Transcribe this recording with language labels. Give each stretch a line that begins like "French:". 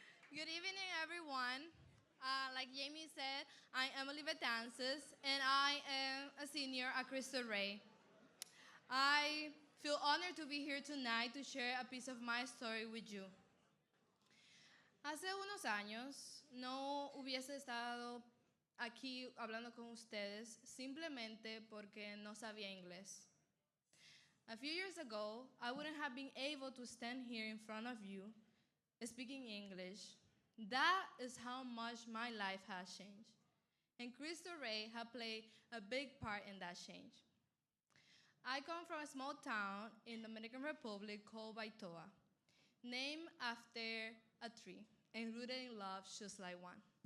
English: Good evening, everyone. Like Jamie said, I'm Emily Betances, and I am a senior at Cristo Rey. I feel honored to be here tonight to share a piece of my story with you.
Spanish: Hace unos años no hubiese estado aquí hablando con ustedes simplemente porque no sabía inglés.
English: A few years ago, I wouldn't have been able to stand here in front of you speaking English. That is how much my life has changed. And Cristo Rey has played a big part in that change. I come from a small town in the Dominican Republic called Baitoa, named after a tree and rooted in love just like one.